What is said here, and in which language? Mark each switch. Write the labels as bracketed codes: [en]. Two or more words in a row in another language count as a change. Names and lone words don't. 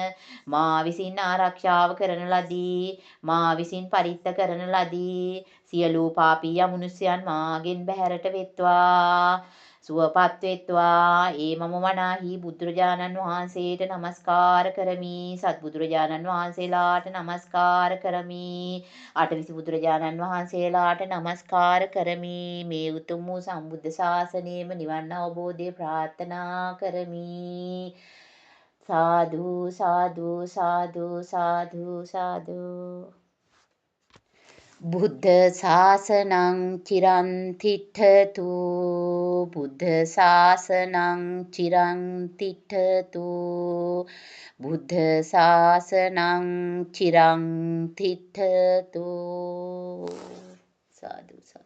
[si] මා විසින් ආරක්ෂාව කරන ලදී මා විසින් පරිත්ත කරන ලදී සියලු පාපී අමනුෂ්‍යයන් මාගෙන් බැහැරට වෙත්වා සුවපත් වෙත්වා ඒ මම වනාහි බුදුරජාණන් වහන්සේට නමස්කාර කරමි සත්බුදුරජාණන් වහන්සේලාට නමස්කාර කරමි අටවිසි බුදුරජාණන් වහන්සේලාට නමස්කාර කරමි මේ උතුම් වූ සම්බුද්ධ ශාසනයේම නිවන් අවබෝධය ප්‍රාර්ථනා කරමි [pi] සාදු සාදු සාදු සාදු සාදු බුද්ධ ශාසනං චිරන් තිට්ඨතු බුද්ධ ශාසනං චිරන් තිට්ඨතු බුද්ධ ශාසනං චිරන් තිට්ඨතු සාදු සාදු